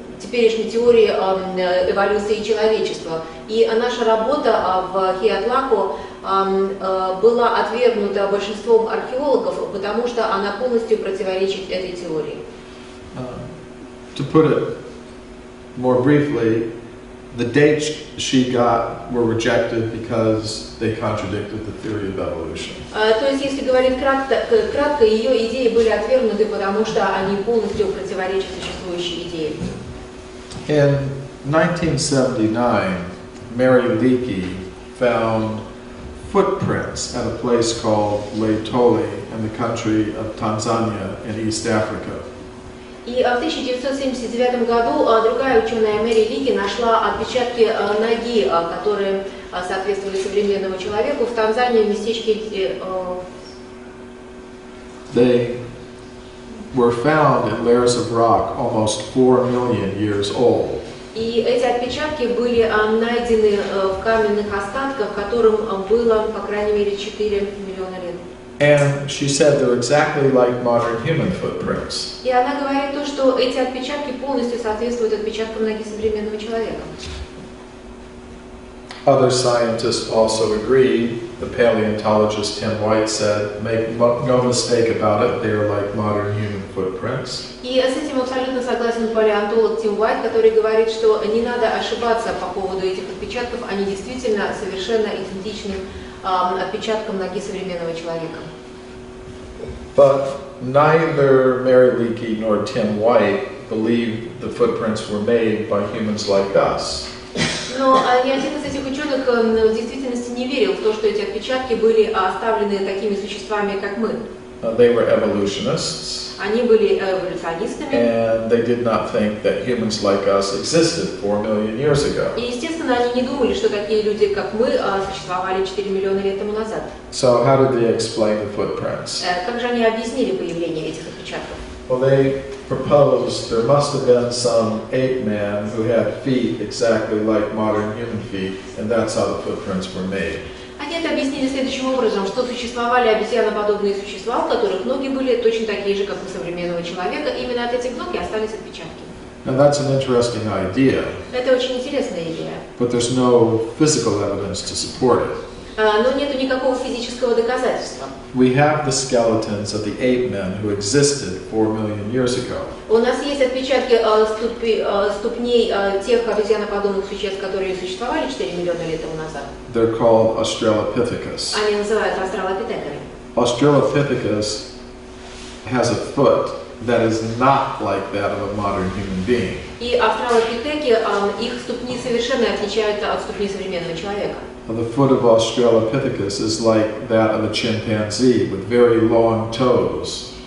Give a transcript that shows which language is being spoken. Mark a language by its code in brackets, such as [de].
[ru] теперешней теории эволюции человечества. И наша работа в Хиатлако была отвергнута большинством археологов, потому что она полностью противоречит этой теории. [en] To put it more briefly, the dates she got were rejected because they contradicted the theory of evolution. [ru] То есть, если говорить кратко, ее идеи были отвергнуты, потому что они полностью противоречат существующей идее. [en] In 1979, Mary Leakey found footprints at a place called Laetoli in the country of Tanzania in East Africa. [ru] И в 1979 году другая ученая Мэри Лики нашла отпечатки ноги, которые соответствовали современному человеку в Танзании, в местечке. [en] They were found in layers of rock almost 4 million years old. [ru] И эти отпечатки были найдены в каменных остатках, которым было, по крайней мере, 4 миллиона лет. [en] And she said they're exactly like modern human footprints. [ru] И она говорит то, что эти отпечатки полностью соответствуют отпечаткам ноги современного человека. [en] Other scientists also agreed. The paleontologist Tim White said, "Make no mistake about it, they are like modern human footprints." [ru] И с этим абсолютно согласен палеонтолог Тим Уайт, который говорит, что не надо ошибаться по поводу этих отпечатков, они действительно совершенно идентичны отпечаткам ноги современного человека. [en] But neither Mary Leakey nor Tim White believed the footprints were made by humans like us. [ru] Но ни один из этих ученых в действительности не верил в то, что эти отпечатки были оставлены такими существами, как мы. [en] They were evolutionists. [ru] Они были эволюционистами. [en] And they did not think that humans like us existed 4 million years ago. [ru] И, естественно, они не думали, что такие люди, как мы, существовали 4 миллиона лет тому назад. [en] So how did they explain the footprints? [ru] Как же они объяснили появление этих отпечатков? [en] Well, they proposed there must have been some ape man who had feet exactly like modern human feet, and that's how the footprints were made. [ru] Они это объяснили следующим образом, что существовали обезьяноподобные существа, у которых ноги были точно такие же, как у современного человека, и именно от этих ног и остались отпечатки. [en] Now that's an interesting idea. [ru] Это очень интересная идея. [en] But there's no physical evidence to support it. [ru] Но нету никакого физического доказательства. [en] We have the skeletons of the ape men who existed 4 million years ago. [ru] У нас есть отпечатки ступней тех обезьяноподобных существ, которые существовали 4 миллиона лет тому назад. [en] They're called Australopithecus. [ru] Они называются австралопитеками. [en] Australopithecus has a foot that is not like that of a modern human being. [ru] И австралопитеки, их ступни совершенно отличаются от ступней современного человека. [en] The foot of Australopithecus is like that of a chimpanzee with very long toes.